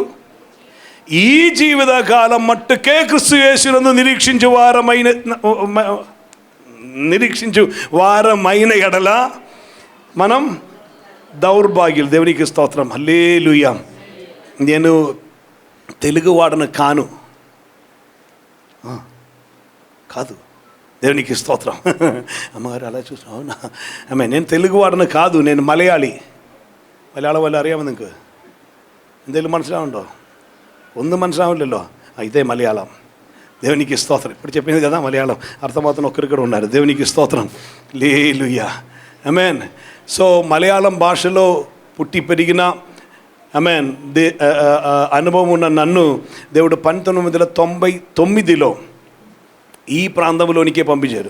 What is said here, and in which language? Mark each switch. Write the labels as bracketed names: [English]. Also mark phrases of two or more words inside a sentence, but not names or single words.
[Telugu] ఈ జీవిత కాలం మట్టుకే క్రీస్తు యేసునందు నిరీక్షించు వారమైన ఎడల మనం దౌర్భాగ్యులు. దేవునికి స్తోత్రం. హల్లెలూయా. నేను తెలుగు వాడను కాను, కాదు. దేవునికి స్తోత్రం. అమ్మగారు అలా చూసాం. అవునా? నేను తెలుగు వాడను కాదు, నేను [Malayalam] മലയാളം വല്ല അറിയാമോ നിങ്ങൾക്ക്? എന്തെങ്കിലും മനസ്സിലാവുണ്ടോ? ഒന്നും മനസ്സിലാവില്ലല്ലോ. [Telugu] ఇదే మలయాళం. దేవునికి స్తోత్రం. ఇప్పుడు చెప్పింది కదా మలయాళం అర్థమవుతున్న ఒక్కరిక్కడ ఉన్నారు. దేవునికి స్తోత్రం. హల్లెలూయా. ఆమేన్. సో మలయాళం భాషలో పుట్టి పెరిగిన అనుభవం ఉన్న నన్ను దేవుడు 1999లో ఈ ప్రాంతంలోనికే పంపించారు.